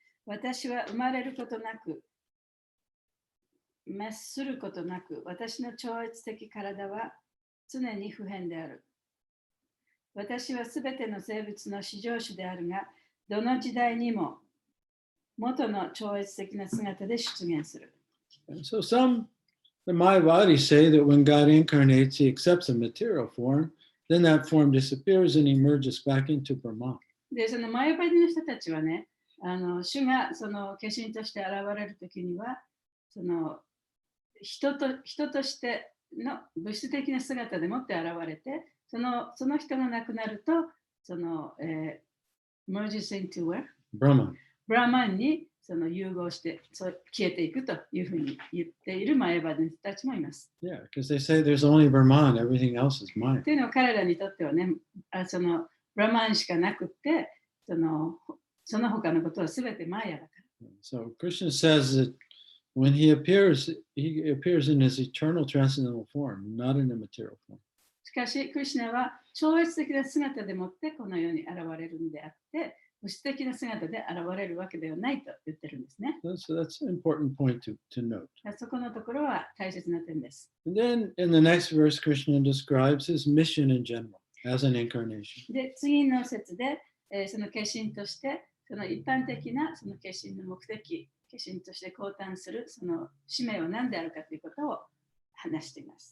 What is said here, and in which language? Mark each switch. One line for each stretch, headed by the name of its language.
Japanese: 私は生まれることなく、滅することなく、私の超越的体は常に不変である。私はすべての生物の至上主であるが、どの時代にも元の超越的な姿で出現する。
English: And so some, the Mayavadis say that when God incarnates, he accepts a material form, then that form disappears and emerges back into Brahman.
Japanese: で、そのマヤバディの人たちはね、主がその化身として現れるときには、その人としての物質的な姿でもって現れて、その人が亡くなると、その、
English: merges into where?
Japanese: ブラマンにその融合して消えていくというふうに言っているマヤバディの人たちもいます。
English: Yeah, because they say there's only Brahman, everything else is mine.
Japanese: というのは彼らにとってはね、そのブラマンしかなくて、その他のことはすべてマヤだから。
English: So Krishna says that when he appears in his eternal transcendental form, not in a material form.
Japanese: しかし、クリシュナは超越的な姿でもってこの世に現れるのであって、物質的な姿で現れるわけではないと言ってるんですね。
English: So that's an important point to note.
Japanese: そこのところは大切な点です。
English: And then in the next verse, Krishna describes his mission in general as an incarnation.
Japanese: で、次の節で、その化身として、その一般的なその化身の目的、化身として降誕するその使命は何であるかということを話しています。